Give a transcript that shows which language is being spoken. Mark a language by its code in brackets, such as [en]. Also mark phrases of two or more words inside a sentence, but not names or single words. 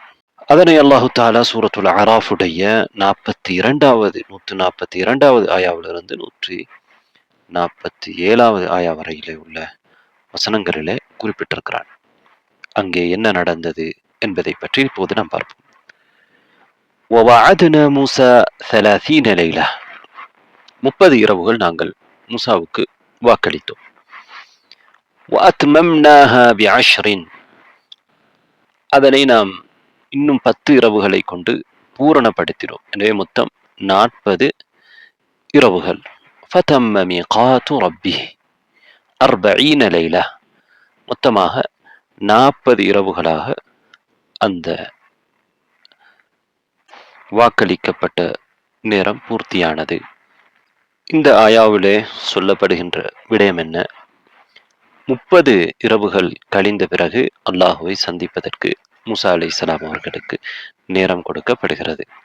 [ta] அதனை [ar] الله تعالى [ta] சூரத்துல் அராஃபுடைய 142வது ஆயாவிலிருந்து 147வது ஆயா வரையிலே உள்ள வசனங்களிலே குறிப்பிட்டிருக்கிறான். அங்கே என்ன நடந்தது என்பதை பற்றி இப்போது நாம் பார்ப்போம். [ar] وَوَعَدْنَا مُوسَى 30 لَيْلَةً. [ta] 30 இரவுகள் நாங்கள் மூசாவுக்கு வாக்களித்தோம். [ar] وَأَتْمَمْنَاهَا بِعَشْرٍ. [ta] அதனை நாம் இன்னும் 10 இரவுகளை கொண்டு பூரணப்படுத்தினோம். எனவே மொத்தம் 40 இரவுகள். [ar] فَتَمَّ مِيقَاتُ رَبِّهِ 40 لَيْلَةً. [ta] மொத்தமாக 40 இரவுகளாக அந்த வாக்களிக்கப்பட்ட நேரம் பூர்த்தியானது. இந்த ஆயாவிலே சொல்லப்படுகின்ற விடயம் என்ன? 30 இரவுகள் கழிந்த பிறகு அல்லாஹுவை சந்திப்பதற்கு மூசா அலைஹிஸ்ஸலாம் அவர்களுக்கு நேரம் கொடுக்கப்படுகிறது.